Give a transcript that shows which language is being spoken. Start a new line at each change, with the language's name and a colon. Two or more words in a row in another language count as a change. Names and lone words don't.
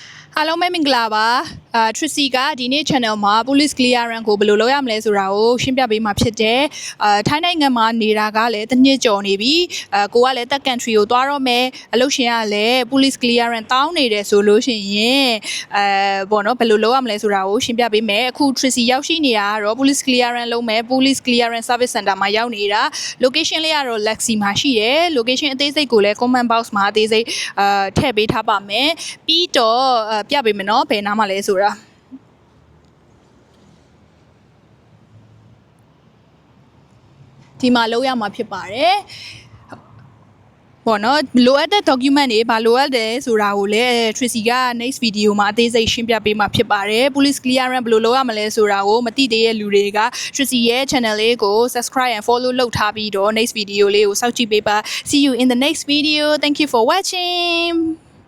Burmese: အားလုံးပဲမင်္ဂလာပါTracy ကဒီနေ့ channel မှာ
English: police clearance
Burmese: ကိုဘယ်လိုလုပ်ရမလဲဆိုတာကိုရှင်းပြပေးမှာဖြစ်တယ်ထိုင်းနိုင်ငံမှာ နေတာကလည်းတစ်နှစ်ကျော်နေပြီကိုကလည်းတက် country ကိုသွားတော့မယ်အလုပ်ရှင်ကလည်း
English: police clearance
Burmese: တောင်းနေတယ်ဆိုလို့ရှိရင်ပေါ့နော်ဘယ်လိုလုပ်ရမလဲဆိုတာကိုရှင်းပြပေးမယ်အခု Tracy ရောက်ရှိနေတာကတော့
English: police clearance
Burmese: လုပ်မယ်
English: police clearance service center
Burmese: မှာရောက်နေတာ location လေးကတော့ Lexi မှာရှိတယ် location အသေးစိတ်ကိုလည်း
English: comment box
Burmese: မှာအသေးစိတ်ထည့်ပေးထားပါမယ်ပြီးတော့ပြပေးမယ်နော်ဘယ်နားမှာလဲဆိုတာ ဒီမှာလောက်ရမှာဖြစ်ပါတယ်ပေါ့နော်လိုအပ်တဲ့ document တွေဘာလိုအပ်တယ်ဆိုတာကိုလည်း Tracy က
English: next video
Burmese: မှာအသေးစိတ်ရှင်းပြပေးမှာဖြစ်ပါတယ်
English: police clearance
Burmese: ဘယ်လိုလုပ်ရမလဲဆိုတာကိုမသိသေးတဲ့လူတွေက Tracy ရဲ့ channel လေးကို
English: subscribe and follow
Burmese: လုပ်ထားပြီးတော့
English: next video
Burmese: လေးကိုစောင့်ကြည့်ပေးပါ
English: see you in the next video thank you for watching